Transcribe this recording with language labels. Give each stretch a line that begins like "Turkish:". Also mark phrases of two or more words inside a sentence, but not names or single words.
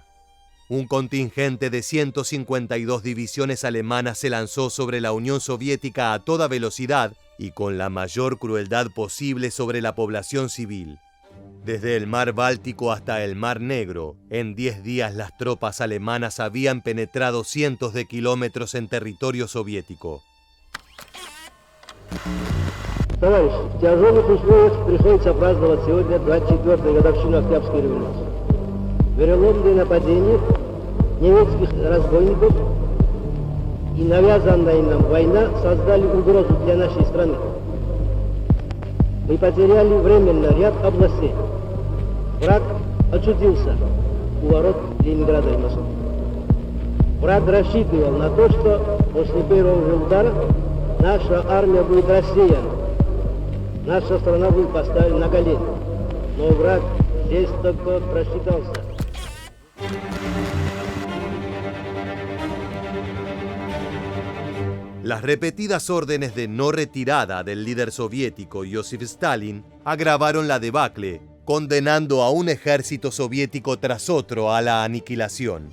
Spanish: Un contingente de 152 divisiones alemanas se lanzó sobre la Unión Soviética a toda velocidad y con la mayor crueldad posible sobre la población civil. Desde el mar Báltico hasta el mar Negro, en 10 días las tropas alemanas habían penetrado cientos de kilómetros en territorio soviético.
Russian: Товарищи, в тяжелых условиях приходится праздновать сегодня 24-ю годовщину Октябрьской революции. Вероломные нападения немецких разбойников и навязанная нам война создали угрозу для нашей страны. Мы потеряли временно ряд областей. Враг очутился у ворот Ленинграда и Москвы. Враг рассчитывал на то, что после первого же удара наша армия будет рассеяна. Наша страна будет поставлена на колени. Но враг здесь только просчитался.
Spanish: Las repetidas órdenes de no retirada del líder soviético Joseph Stalin agravaron la debacle, condenando a un ejército soviético tras otro a la aniquilación.